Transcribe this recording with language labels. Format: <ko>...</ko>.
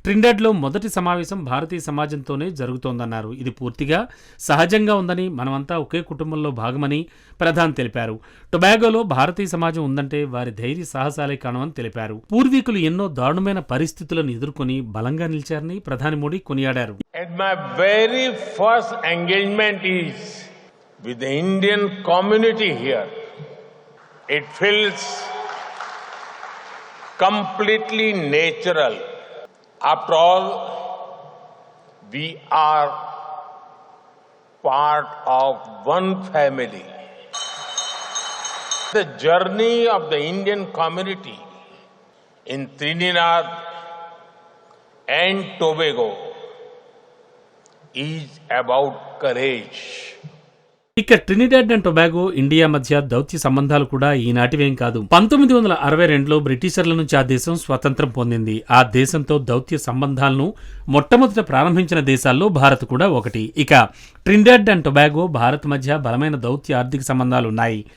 <te>ట్రినిడాడ్లో మొదటి సమావేశం భారతీయ సమాజంతోనే జరుగుతోందన్నారు. ఇది పూర్తిగా సహజంగా ఉందని, మనమంతా ఒకే కుటుంబంలో భాగమని ప్రధాని తెలిపారు. టొబాగోలో భారతీయ సమాజం ఉందంటే వారి ధైర్య సాహసాలే కారణమని తెలిపారు. పూర్వీకులు ఎన్నో దారుణమైన పరిస్థితులను ఎదుర్కొని బలంగా నిలిచారని ప్రధాని మోడీ కొనియాడారు.</te> <en>And my very first engagement is with the Indian community here. It feels completely natural. After all, we are part of one family. The journey of the Indian community in Trinidad and Tobago is about courage.</en> <te>ఇక Trinidad and Tobago, India మధ్య దౌత్య సంబంధాలు కూడా ఈనాటివేం కాదు. 1962లో బ్రిటిషర్ల నుంచి ఆ దేశం స్వతంత్రం పొందింది. ఆ దేశంతో దౌత్య సంబంధాలను మొట్టమొదట ప్రారంభించిన దేశాల్లో భారత్ కూడా ఒకటి. ఇక ట్రినిడాడ్ అండ్ టొబాగో, భారత్ మధ్య బలమైన దౌత్య ఆర్థిక సంబంధాలు ఉన్నాయి.</te>